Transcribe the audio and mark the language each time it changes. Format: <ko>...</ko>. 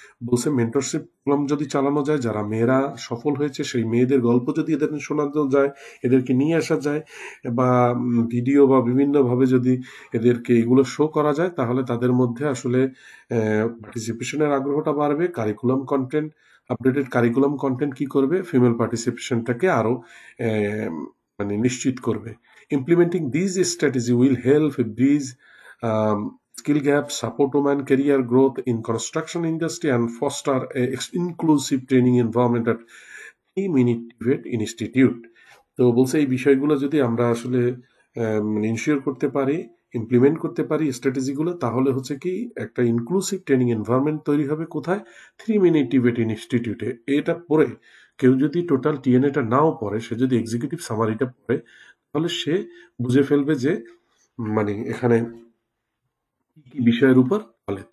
<bn>বলছে mentorship programme যদি চালানো যায়, যারা মেয়েরা সফল হয়েছে সেই মেয়েদের গল্প যদি এদের শোনানো যায়, এদেরকে নিয়ে আসা যায়, বা ভিডিও বা বিভিন্নভাবে যদি এদেরকে এগুলো শো করা যায়, তাহলে তাদের মধ্যে আসলে পার্টিসিপেশনের আগ্রহটা বাড়বে। Curriculum content, updated curriculum content কি করবে, ফিমেল পার্টিসিপেশনটাকে আরো মানে নিশ্চিত করবে।</bn> <en>Implementing this strategy will help bridge skill gap, support women career growth in construction industry, and foster a inclusive training environment at minute debate institute.</en> <bn>তো বলছে এই বিষয়গুলো যদি আমরা আসলে ইনশিওর করতে পারি, ইমপ্লিমেন্ট করতে পারি স্ট্র্যাটেজিগুলো, তাহলে হচ্ছে কি একটা ইনক্লুসিভ ট্রেনিং এনভায়রনমেন্ট তৈরি হবে। কোথায়? 3 মিনিট ডিবেট ইনস্টিটিউটে। এটা পড়ে কেউ যদি টোটাল টিএনএটা নাও পড়ে, সে যদি এক্সিকিউটিভ সামারিটা পড়ে, তাহলে সে বুঝে ফেলবে যে মানে এখানে কি বিষয়ের উপর বলে।</bn>